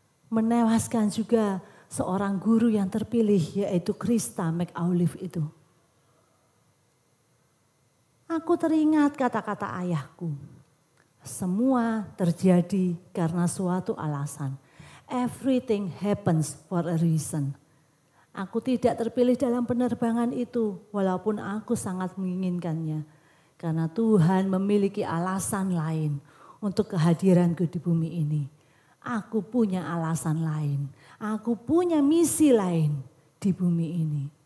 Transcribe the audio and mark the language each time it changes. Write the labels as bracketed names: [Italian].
[Indonesian] Menewaskan juga seorang guru yang terpilih yaitu Krista McAuliffe itu. Aku teringat kata-kata ayahku. Semua terjadi karena suatu alasan. [English] Everything happens for a reason. [Indonesian] Aku tidak terpilih dalam penerbangan itu walaupun aku sangat menginginkannya. Karena Tuhan memiliki alasan lain untuk kehadiranku di bumi ini. Aku punya alasan lain. Aku punya misi lain di bumi ini.